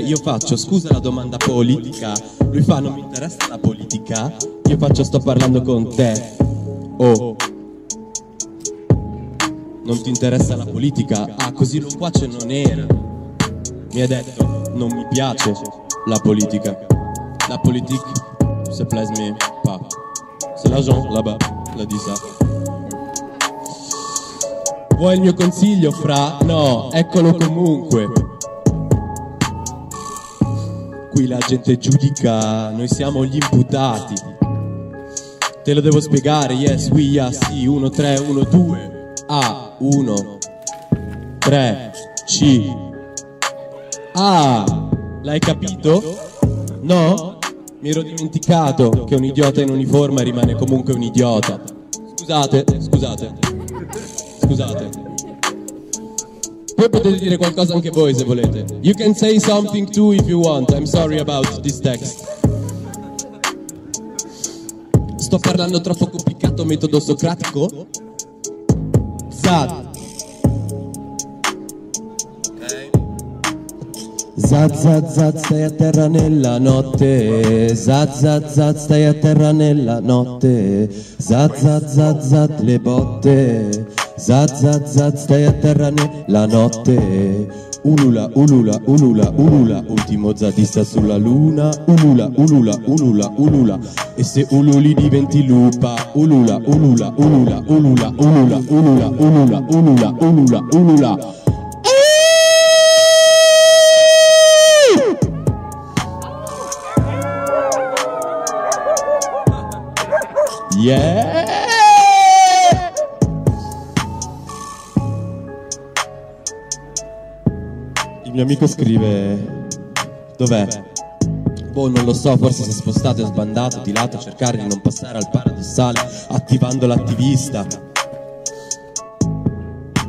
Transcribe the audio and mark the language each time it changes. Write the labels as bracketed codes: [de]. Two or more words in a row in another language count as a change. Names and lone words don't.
[it] Io faccio, scusa la domanda politica. Lui fa, non mi interessa la politica. Io faccio, sto parlando con te. Oh, non ti interessa la politica? Ah, così lo qua non era. Mi hai detto, non mi piace la politica. [fr] La politique, ça plaise me pas. C'est l'agent là-bas, l'a dit ça. [it] Vuoi il mio consiglio, fra? No, eccolo comunque. Qui la gente giudica, noi siamo gli imputati. Te lo devo spiegare, [en] yes, we, yes, [it] sì, 1-3-1-2. A, 1, 3, C. Ah, l'hai capito? No? Mi ero dimenticato che un idiota in uniforme rimane comunque un idiota. Scusate, scusate. Scusate. Poi potete dire qualcosa anche voi se volete. [en] You can say something too if you want. I'm sorry about this text. [it] Sto parlando troppo complicato, metodo socratico? Zad. Zad zad zad stai a terra nella notte. Zad zad zad stai a terra nella notte. Zad zad zad zad le botte. Zad zad zad stai a terra nella notte. Ulula ulula ulula ulula, ultimo zadista sulla luna. Ulula ulula ulula ulula, e se ululi diventi lupa. Ulula ulula ulula ulula ulula ulula ulula ulula ulula ulula. Yeah! Il mio amico scrive: dov'è? Boh, non lo so, forse si è spostato e sbandato di lato a cercare di non passare al paradossale, attivando l'attivista.